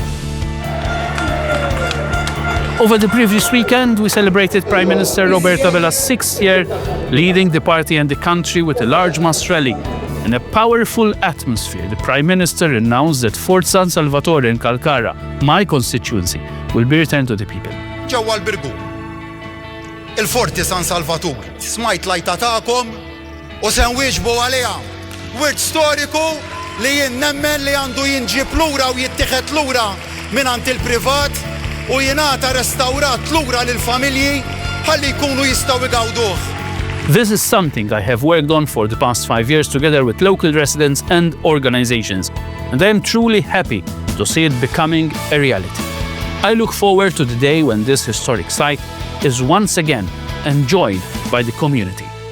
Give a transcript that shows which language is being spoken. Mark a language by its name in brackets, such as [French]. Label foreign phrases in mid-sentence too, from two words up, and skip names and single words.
[English] Over the previous weekend, we celebrated Prime Minister Roberta Bella's 6th year leading the party and the country with a large mass rally. In a powerful atmosphere, the Prime Minister announced that Fort San Salvatore in Kalkara, my constituency, will be returned to the people. [Maltese] ġewwa l-Birgu. Il-Forti San Salvatore. Smajt lajta tagħkom u se nwieġbu għaliha. Wirt storiku li jien nemmen li għandu jinġib lura u jittieħed lura mingħand il-privat u jingħata restawrat lura lill-familji ħalli jkunu jistgħu igawduh. [English] This is something I have worked on for the past 5 years together with local residents and organizations, and I am truly happy to see it becoming a reality. I look forward to the day when this historic site is once again enjoyed by the community.